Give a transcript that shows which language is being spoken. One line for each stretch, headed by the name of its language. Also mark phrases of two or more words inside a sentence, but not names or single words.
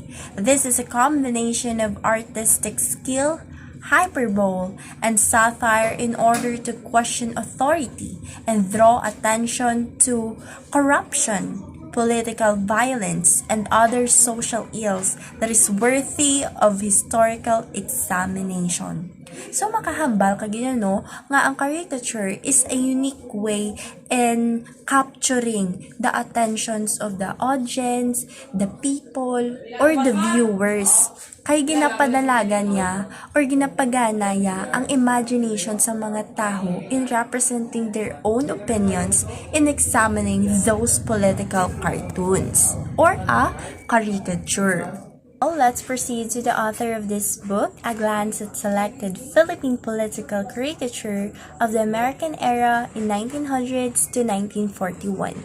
English: This is a combination of artistic skill, hyperbole, and satire in order to question authority and draw attention to corruption, political violence, and other social ills that is worthy of historical examination. So
Hiligaynon: makahambal ka no nga ang
English: caricature is a unique way in capturing the attentions of the audience, the people, or the viewers.
Hiligaynon: Kay ginapadalaga niya
English: or
Hiligaynon: ginapagana niya ang
English: imagination
Hiligaynon: sa mga tao
English: in representing their own opinions in examining those political cartoons or a caricature. Let's proceed to the author of this book, a glance at selected Philippine political caricature of the American era in 1900s to 1941.